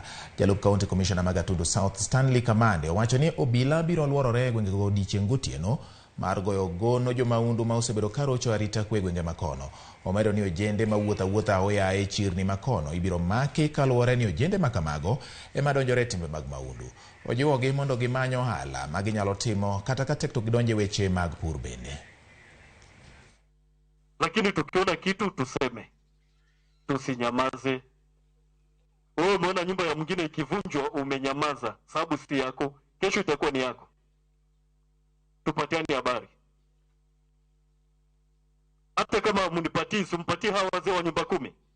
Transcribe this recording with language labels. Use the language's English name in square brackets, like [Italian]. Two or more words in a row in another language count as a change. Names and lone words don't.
[Luo (Kenya and Tanzania)] Jalup [English] County Commissioner [Luo (Kenya and Tanzania)] mag Gatundu South Stanley Kamande owacho ni obila biro luorore e gwenge go odiechieng' gotieno mar goyo gono jomaundu ma osebedo ka rocho arita kwe gwenge makono. Omedo ni ojende ma wuotha oya e chirni makono ibiro maki kaluwore ni ojende makamago ema donjore timbe mag maundu. Ojiwogi mondo gimany ohala ma ginyalo timo kata ka tek to gidonje weche mag pur bende. [Swahili] Lakini tukiona kitu tuseme, tusinyamaze. Wewe umeona nyumba ya mwingine ikivunjwa umenyamaza, sababu si yako, kesho itakuwa ni yako. Tupatiane habari. Hata kama munipatii, simpatii hawa wazee wa nyumba 10.